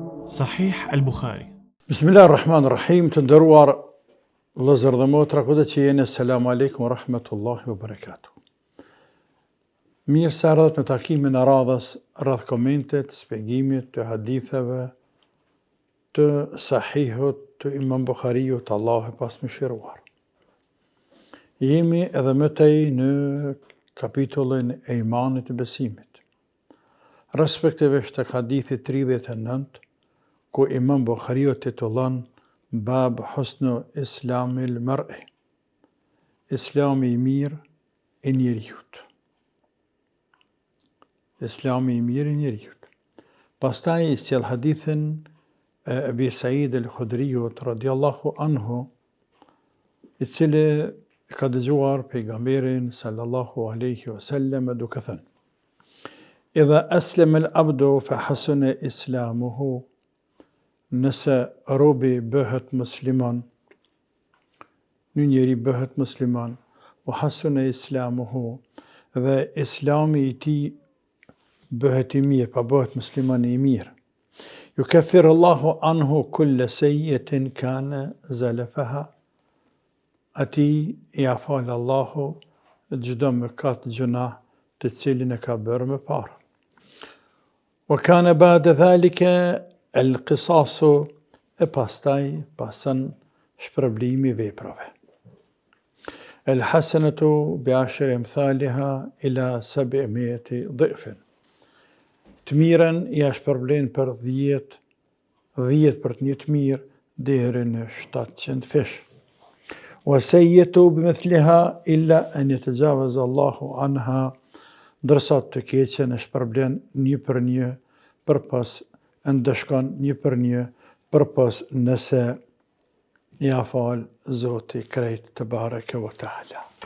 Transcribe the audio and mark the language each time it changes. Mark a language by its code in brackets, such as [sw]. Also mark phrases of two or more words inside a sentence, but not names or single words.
[ar] Sahih al-Bukhari. بسم الله الرحمن الرحيم, [sq] të nderuar vëllezër dhe motra, kudo që jeni, [ar] سلام عليكم ورحمة الله وبركاته. [sq] Mirë se ardhët në takimin e radhës rreth komentet, shpjegimit të haditheve të Sahihut të Imam Bukhariut, Allahu e pasmëshiruar. Jemi edhe më tej në kapitullin e imanit të besimit, respektivisht tek hadithi 39, ku Imam Bukhariu titullon [ar] باب حسن إسلام المرء, [sq] Islami i mirë i njeriut. Islami i mirë i njeriut. Pastaj i sjell hadithin e Abi Said al-Khudriut [ar] رضي الله عنه, [sq] i cili ka dëgjuar pejgamberin [ar] صلى الله عليه وسلم [sq] duke thënë: [ar] إذا أسلم العبد فحسن إسلامه, [sq] nëse robi bëhet musliman, një njeri bëhet musliman, [ar] وحسن إسلامه, [sq] dhe islami i tij bëhet i mirë, pa bëhet musliman i mirë. [ar] يكفر الله عنه كل سيئة كان زلفها, [sq] ati i afal Allahu çdo mëkat gjunah të cilin e ka bërë më parë. [ar] وكان بعد ذلك القصاص, [sq] e pastaj pason shpërblimi veprave. [ar] الحسنة بعشر أمثالها إلى 700 ضعف. [sq] Të mirën ja shpërblen për 10 për një të mirë deri në 700 fish. [ar] والسيئة بمثلها إلا أن يتجاوز الله عنها, [sq] ndërsa të keqen e shpërblen një për një, përpas ndëshkon një për një, përpas nëse ja fal Zoti krejt të [ar] تبارك وتعالى.